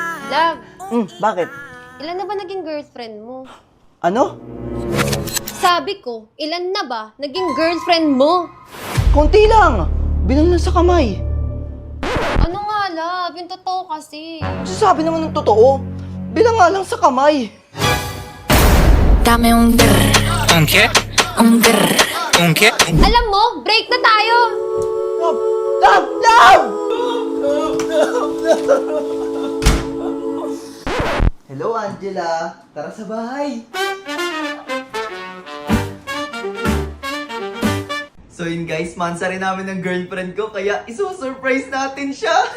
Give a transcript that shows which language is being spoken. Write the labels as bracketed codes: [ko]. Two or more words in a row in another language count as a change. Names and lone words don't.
[tl] Love, Bakit? ilan na ba naging girlfriend mo? Ano? Sabi ko, ilan na ba naging girlfriend mo? Konti lang. Bilang lang sa kamay. Ano nga, love? Yung totoo kasi. Sabi naman ng totoo. Bilang nga lang sa kamay. [es] Dame un grr, ¿Un qué? un grr. ¿Un qué? [tl] Alam mo, break na tayo! [en] Love! Love! Hello, Angela. [tl] Tara sa bahay. So yun guys, mansa rin namin ng girlfriend ko, kaya iso-surprise natin siya.